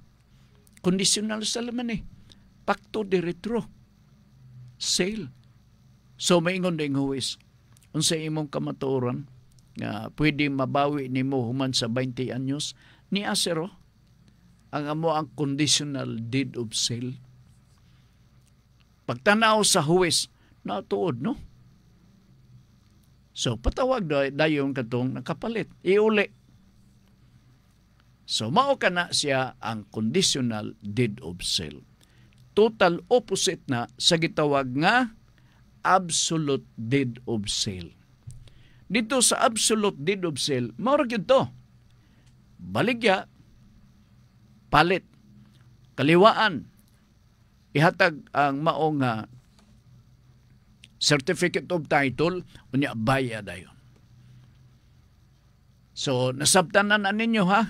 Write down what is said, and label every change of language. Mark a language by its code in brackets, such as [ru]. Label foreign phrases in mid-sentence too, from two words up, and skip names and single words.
[en] Conditional sale man [es] pacto de retro [en] sale. [ceb] So maingon ding Huwes, unsa imong kamatuoran nga pwede mabawi nimo human sa 20 anyos ni asero ang amo ang [en] conditional deed of sale. [ceb] Pagtanaw sa Huwes, natuod no? So patawag dayon katong nakapalit, iuli. So mao kana siya ang [en] conditional deed of sale. [ceb] Total opposite na sa gitawag nga [en] absolute deed of sale. [tl] Dito sa [en] absolute deed of sale, [ceb] mao ra gyud to. Baligya, palit, kaliwaan, ihatag ang mao nga [en] certificate of title [ceb] unya bayad dayon. So nasabtanan na ninyo ha.